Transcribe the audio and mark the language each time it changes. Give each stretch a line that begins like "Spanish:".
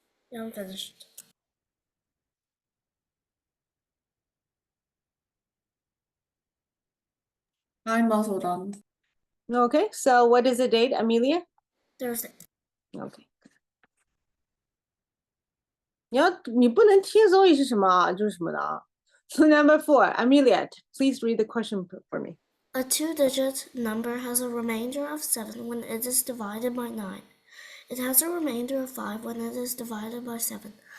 English: Yeah, I'm finished. I'm also done. Okay, so what is the date, Amelia? Thursday. Okay.
Chinese: 你不能听 Zoe 是什么啊，就是什么的啊。
English: So number 4, Amelia, please read the question for me. A 2-digit number has a remainder of 7 when it is divided by 9. It has a remainder of 5 when it is divided by 7.